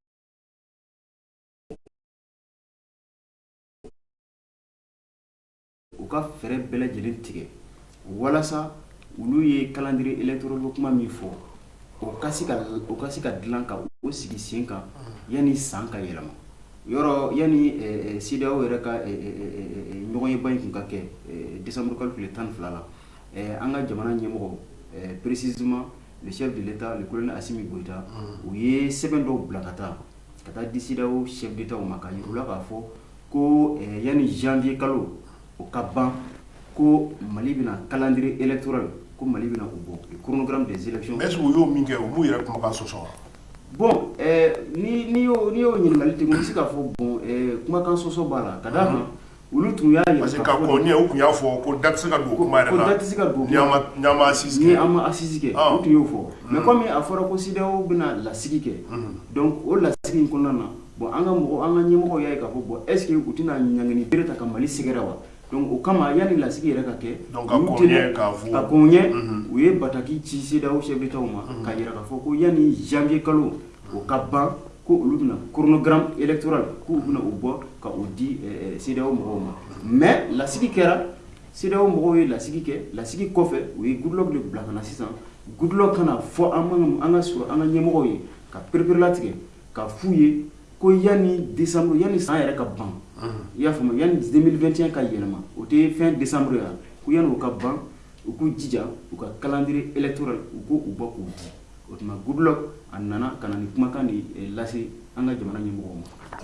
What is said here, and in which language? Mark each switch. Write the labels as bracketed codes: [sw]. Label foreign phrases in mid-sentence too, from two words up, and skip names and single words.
[bm] u ka fɛɛrɛ bɛɛ lajɛlen tigɛ walasa olu ye [fr] calendrier électoral [bm] kuma min fɔ o ka se ka dilan ka o sigi sen kan yanni san ka yɛlɛma yɔrɔ yanni CEDEAO yɛrɛ ka ɲɔgɔn yeba in tun ka kɛ décembre kalo tile 12 la an ka jamana ɲɛmɔgɔ [fr] précisément le chef de l'État le colonel Assimi Goïta [bm] u ye sɛbɛn dɔw bila ka taa di CEDEAO [fr] chef d'État [bm] ma ka yir'u la k'a fɔ ko yanni janvier kalo o ka ban ko Mali bɛna [fr] calendrier électoral [bm] ko Mali bɛna o bɔ [fr] le chronogramme des élections. Mais est-ce que [bm] u y'o min kɛ u m'u yɛrɛ kumakan sɔsɔ wa? Bon n'i y'o ɲininkali tɛ n bɛ se k'a fɔ bon kumakan sɔsɔ b'a la ka d'a kan olu tun y'a yɛrɛ parce que ka kɔni u tun y'a fɔ ko date tɛ se ka don kuma yɛrɛ la ko date tɛ se ka don ni an ma assise kɛ ni an ma assise kɛ u tun y'o fɔ [fr] mais comme [bm] a fɔra ko CEDEAO bɛna lasigi kɛ donc o lasigi in kɔnɔna na bon an ka ɲɛmɔgɔw y'a ye k'a fɔ bon [fr] est ce que [bm] u tɛna ɲangini bere ta ka Mali sɛgɛrɛ wa donc o kama yanni lasigi yɛrɛ ka kɛ donc ka kɔn ɲɛ u ye bataki ci CEDEAO [fr] chef d'État [bm] ma ka yira k'a fɔ ko yanni janvier kalo o ka ban ko olu bɛna [fr] chronogramme électoral [bm] k'u bɛna o bɔ ka o di CEDEAO mɔgɔw ma mais lasigi kɛra CEDEAO mɔgɔw ye lasigi kɛ lasigi kɔfɛ u ye Goodluck de bila ka na sisan Goodluck kana fɔ an ka ɲɛmɔgɔw ye ka pereperela tigɛ ka f'u ye ko yanni décembre yanni san yɛrɛ ka ban i y'a faamu yanni 2021 ka yɛlɛma o tɛ [fr] fin décembre [bm] ya ko yanni o ka ban u k'u jija u ka [fr] calendrier électoral [bm] u k'u bɔ k'u di o tuma Goodluck a nana ka na ni kumakan de lase an ka jamana ɲɛmɔgɔw ma.